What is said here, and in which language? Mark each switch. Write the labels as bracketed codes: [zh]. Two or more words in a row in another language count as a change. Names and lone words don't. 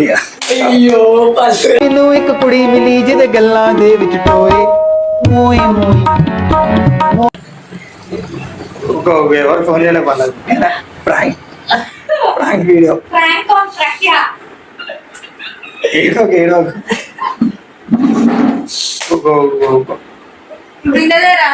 [te] అయ్యో [pa] ਮੈਨੂੰ ਇੱਕ ਕੁੜੀ ਮਿਲੀ ਜਿਹਦੇ ਗੱਲਾਂ ਦੇ ਵਿੱਚ ਟੋਏ ਮੋਏ ਮੋਏ [te] ఎవరు ఫోన్ చేయలేదు వాళ్ళకి. [en] prank prank video prank on ప్రఖ్య. [te] ఏడోకి వినలేరా?